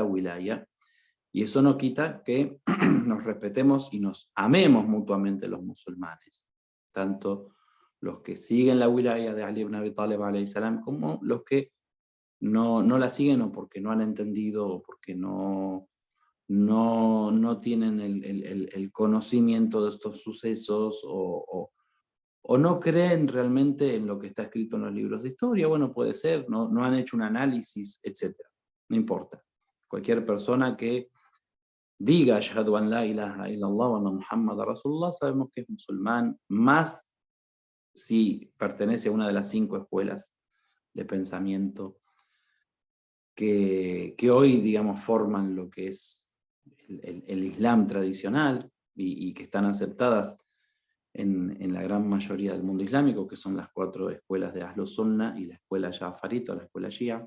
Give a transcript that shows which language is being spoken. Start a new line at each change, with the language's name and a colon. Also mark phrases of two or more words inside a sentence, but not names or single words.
Spanish: wilaya, y eso no quita que nos respetemos y nos amemos mutuamente los musulmanes, tanto los que siguen la wilaya de Ali ibn Abi Talib
Arabic: عليه السلام
Spanish: como los que no la siguen o porque no han entendido o porque no tienen el conocimiento de estos sucesos o no creen realmente en lo que está escrito en los libros de historia. Bueno, puede ser, no han hecho un análisis, etc. No importa. Cualquier persona que diga
Arabic: أشهد أن لا إله إلا الله وأن محمدا رسول الله,
Spanish: sabemos que es musulmán, más si pertenece a una de las 5 escuelas de pensamiento que hoy, digamos, forman lo que es el Islam tradicional y que están aceptadas en la gran mayoría del mundo islámico, que son las 4 escuelas de Ahlus Sunnah y la escuela Ja'farita o la escuela Shia.